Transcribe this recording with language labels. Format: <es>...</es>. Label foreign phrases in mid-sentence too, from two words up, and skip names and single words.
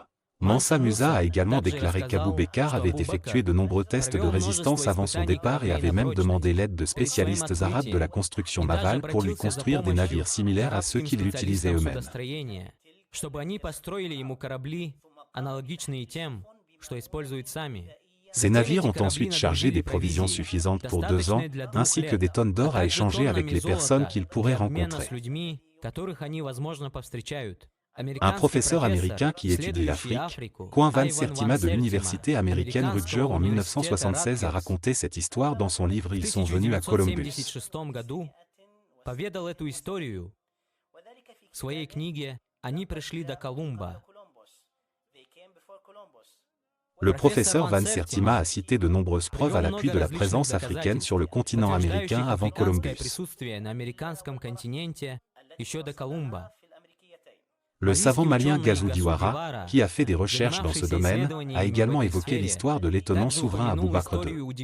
<fr>Mansa Musa a également déclaré qu'Abou Bekr avait effectué de nombreux tests de résistance avant son départ et avait même demandé l'aide de spécialistes arabes de la construction navale pour lui construire des navires similaires à ceux qu'ils utilisaient eux-mêmes.</fr> <ru>что используют сами.</ru> <fr>Ces navires ont ensuite chargé des provisions suffisantes pour 2 ans, ainsi que des tonnes d'or à échanger avec les personnes qu'ils pourraient rencontrer. Un professeur américain qui étudie l'Afrique, Coin Van Sertima de l'université américaine Rutgers en 1976 a raconté cette histoire dans son livre Ils sont venus à Columbus.</fr> <ru>Поведал эту историю в своей книге «Они пришли до Колумба».</ru> <fr>Le professeur Van Sertima a cité de nombreuses preuves à l'appui de la présence africaine sur le continent américain avant Columbus. Le savant malien Gazou Diawara, qui a fait des recherches dans ce domaine, a également évoqué l'histoire de l'étonnant souverain Abou Bakr II.</fr>